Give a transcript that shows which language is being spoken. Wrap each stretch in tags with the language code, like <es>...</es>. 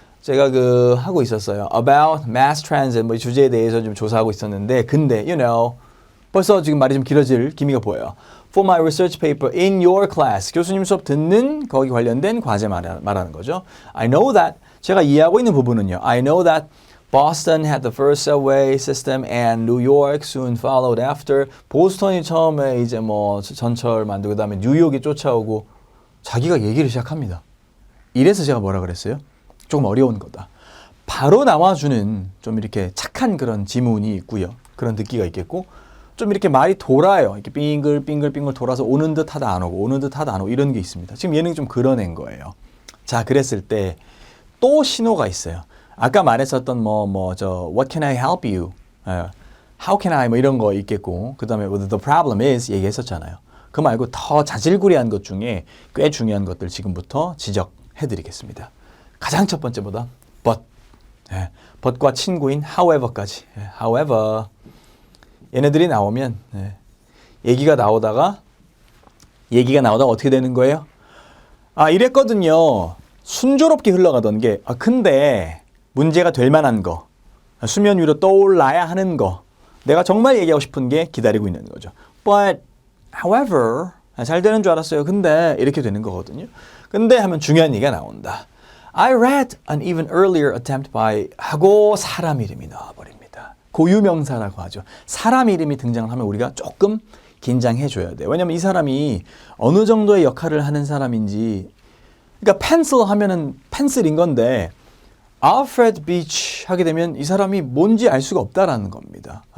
<ko>제가 하고 있었어요.</ko> <en>About mass transit</en> <ko>뭐 주제에 대해서 좀 조사하고 있었는데 근데</ko> <en>you know</en> <ko>벌써 지금 말이 좀 길어질 기미가 보여요.</ko> <en>For my research paper in your class</en> <ko>교수님 수업 듣는 거기 관련된 과제 말하는 거죠.</ko> <en>I know that</en> <ko>제가 이해하고 있는 부분은요.</ko> <en>I know that Boston had the first subway system and New York soon followed after.</en> <ko>보스턴이 처음에 이제 뭐 전철 만들고 그다음에 뉴욕이 쫓아오고 자기가 얘기를 시작합니다. 이래서 제가 뭐라 그랬어요? 조금 어려운 거다. 바로 나와주는 좀 이렇게 착한 그런 지문이 있고요. 그런 듣기가 있겠고 좀 이렇게 말이 돌아요. 이렇게 빙글빙글 돌아서 오는 듯 하다 안 오고 오는 듯 하다 안 오고 이런 게 있습니다. 지금 얘는 좀 그려낸 거예요. 자, 그랬을 때 또 신호가 있어요.</ko> <en>아까 말했었던 what can I help you? how can I?</en> <ko>뭐 이런 거 있겠고 그 다음에</ko> <en>the problem is</en> <ko>얘기했었잖아요. 그 말고 더 자질구레한 것 중에 꽤 중요한 것들 지금부터 지적해드리겠습니다. 가장 첫 번째보다 but. but과 친구인 however까지.</ko> <en>however.</en> <ko>얘네들이 나오면 얘기가 나오다가 어떻게 되는 거예요? 아, 이랬거든요. 순조롭게 흘러가던 게 근데 문제가 될 만한 거, 수면 위로 떠올라야 하는 거, 내가 정말 얘기하고 싶은 게 기다리고 있는 거죠.</ko> <en>But, however,</en> <ko>잘 되는 줄 알았어요. 근데 이렇게 되는 거거든요. 근데 하면 중요한 얘기가 나온다.</ko> <en>I read an even earlier attempt by</en> <ko>하고 사람 이름이 나와버립니다. 고유명사라고 하죠. 사람 이름이 등장을 하면 우리가 조금 긴장해 줘야 돼요. 왜냐면 이 사람이 어느 정도의 역할을 하는 사람인지 그러니까 펜슬 하면은 펜슬인 건데 Alfred Beach 하게 되면 이 사람이 뭔지 알 수가 없다라는 겁니다.</ko>